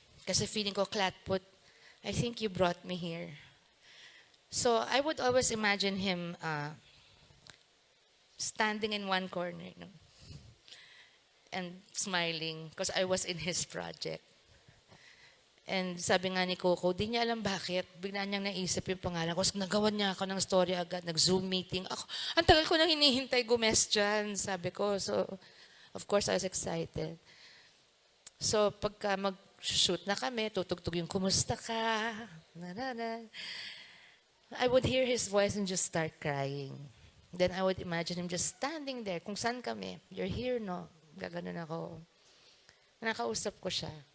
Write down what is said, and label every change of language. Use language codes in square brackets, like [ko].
[tl] Kasi feeling ko, [en] Clatput, I think you brought me here. So I would always imagine him standing in one corner, no? And smiling because I was in his project. [tl] And sabi nga ni Coco, di niya alam bakit. Bigla niyang naisip yung pangalan ko. So, nagawan niya ako ng story agad. Nag-Zoom meeting. Ako, ang tagal ko nang hinihintay gumes dyan, sabi ko. [en] So, of course, I was excited. [tl] So, pagka mag-shoot na kami, tutugtog yung, kumusta ka? Na. [en] I would hear his voice and just start crying. Then I would imagine him just standing there. [tl] Kung saan kami? [en] You're here, no? [tl] Gaganon ako. Nakausap ko siya.